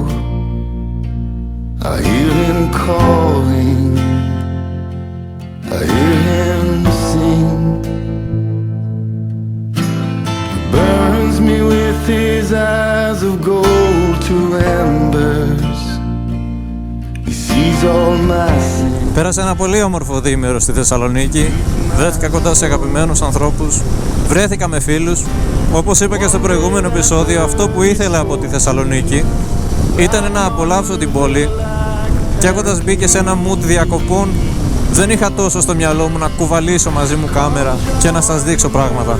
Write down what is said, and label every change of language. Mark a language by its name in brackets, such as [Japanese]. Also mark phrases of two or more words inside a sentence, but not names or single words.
[English] I hear him calling, I hear him sing. He burns me with his eyes of gold to embers. He sees all my sins. [Greek] Πέρασε ένα πολύ όμορφο διήμερο στη Θεσσαλονίκη. Βρέθηκα κοντά σε αγαπημένους ανθρώπους. Βρέθηκα με φίλους. Όπως είπα και στο προηγούμενο επεισόδιο, αυτό που ήθελα από τη Θεσσαλονίκη ήταν να απολαύσω την πόλη. Και έχοντας μπει και σε ένα mood διακοπών, δεν είχα τόσο στο μυαλό μου να κουβαλήσω μαζί μου κάμερα και να σας δείξω πράγματα.